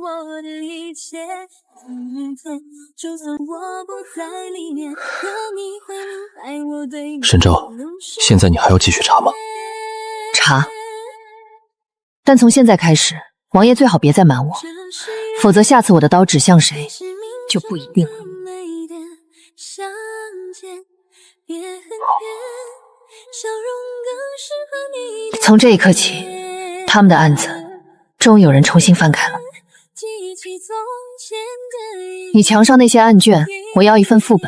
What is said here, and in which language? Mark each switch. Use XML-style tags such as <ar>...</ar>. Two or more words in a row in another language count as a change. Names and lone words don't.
<zh>沈昭，現在你還要繼續查嗎？查。但從現在開始，王爺最好別再瞞我，否則下次我的刀指向誰就不一定了。從這一刻起，他們的案子終於有人重新翻開了。你牆上那些案卷，我要一份副本。</zh>